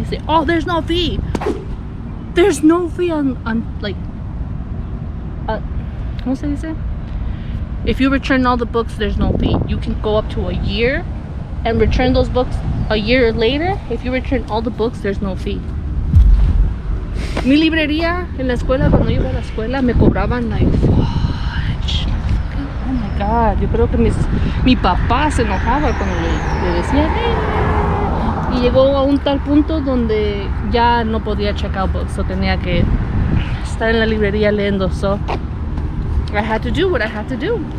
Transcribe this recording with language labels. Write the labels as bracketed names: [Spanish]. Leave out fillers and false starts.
[English] And he said, oh, there's no fee. There's no fee on like, [Spanish] ¿cómo se dice? [English] If you return all the books, there's no fee. You can go up to a year and return those books a year later. If you return all the books, there's no fee. [Spanish] Mi librería en la escuela, cuando yo iba a la escuela, me cobraban [English] like, oh my god, [Spanish] yo creo que mi papá se enojaba cuando le decía, y llegó a un tal punto donde ya no podía [English] check out books, [Spanish] so tenía que estar en la librería leyendo. [English] So I had to do what I had to do.